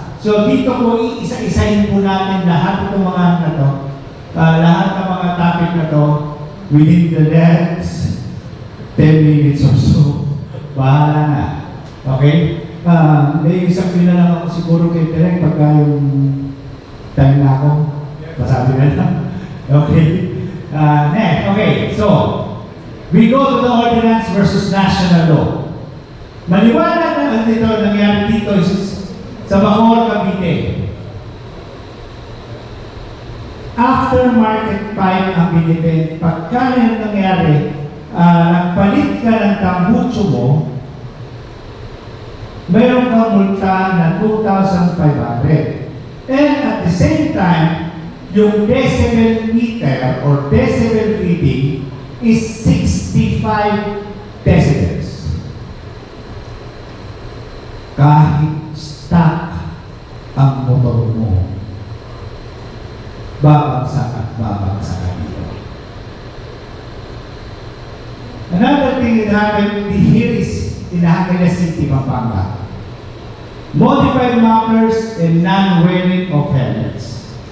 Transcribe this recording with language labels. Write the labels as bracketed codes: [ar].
[tl] So dito po, isa-isahin po natin lahat ng mga na to, lahat ng mga topic na to [en] within the next 10 minutes or so. [tl] Bahala na. Okay? May isang pila lang ako siguro kay Tereng pagka yung time na ako. Masabi na lang. Okay? Next. Okay. [en] So, we go to the ordinance versus national law. [tl] Maliwanag na dito, nangyari dito sa Bacoor, Cavite. Aftermarket pipe ang binibenta. Pagka yung nangyari, nagpalit ka ng tambucho mo, mayroon kang multa na 2,500. [en] And at the same time, yung decibel meter or decibel reading is 65 decibels. [tl] Kahit stock ang motor mo, babagsak at babagsak dito. [en] Another thing that happened here is in Acuna City, Pampanga. Modified markers and non-wearing of helmets.